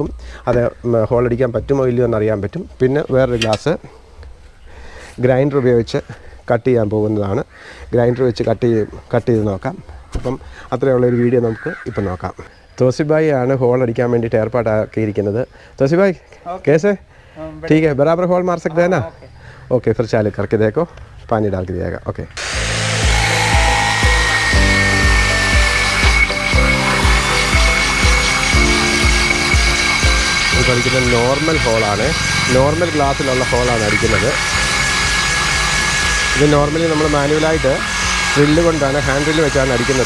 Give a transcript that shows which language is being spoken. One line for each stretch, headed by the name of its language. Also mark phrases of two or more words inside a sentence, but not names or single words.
Malayalam: അത് ഹോൾ അടിക്കാൻ പറ്റുമോ ഇല്ലയോ എന്നറിയാൻ പറ്റും. പിന്നെ വേറൊരു
English: glass grinder
Malayalam: ഉപയോഗിച്ച് കട്ട് ചെയ്യാൻ പോകുന്നതാണ്. ഗ്രൈൻഡർ വെച്ച് കട്ട് ചെയ്ത് നോക്കാം. അപ്പം അത്രയുള്ളൊരു വീഡിയോ നമുക്ക് ഇപ്പം നോക്കാം. തോസിബായി ആണ് ഹോൾ അടിക്കാൻ വേണ്ടിയിട്ട് ഏർപ്പാടാക്കിയിരിക്കുന്നത്.
Hindi: തോസിബായി कैसे ठीक है, बराबर होल मार सकते हैं ना? ओके, फिर चालू करके देखो, पानी डाल के दिएगा. ओके,
Malayalam: ഇപ്പോൾ അടിക്കുന്നത് നോർമൽ ഹോളാണ്. നോർമൽ ഗ്ലാസ്സിലുള്ള ഹോളാണ് അടിക്കുന്നത്. ഇത് നോർമലി നമ്മൾ മാനുവലായിട്ട് ഡ്രില്ല് കൊണ്ടാണ്,
English: hand drill
Malayalam: വെച്ചാണ് അടിക്കുന്നത്.